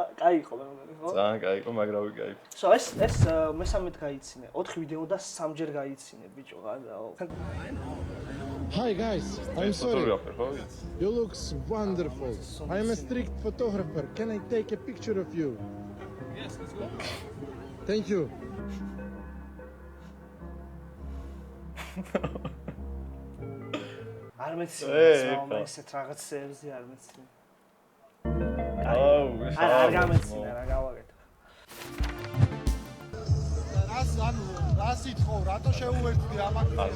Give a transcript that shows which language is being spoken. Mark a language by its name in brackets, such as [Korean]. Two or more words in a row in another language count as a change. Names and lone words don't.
[Georgian] კაი იყო მე მგონი ხო? ძალიან კაი იყო, მაგრამ ვიკაი. So ეს მესამედ გაიცინე. 4 ვიდეო და 3-ჯერ გაიცინე ბიჭო გადაო. [English] Hi guys, I'm sorry. [Georgian] ფოტოგრაფერ ხო? [English] You look wonderful. I'm a strict photographer. Can I take a picture of you? Yes, let's go. Thank you. [Georgian] არ მეცინე, ესეთ რაღაცებზე არ მეცინე. აუ, არ გამეცინე რა გავაკეთე. რა სიტყვა, რატო შეუერთდი ამას?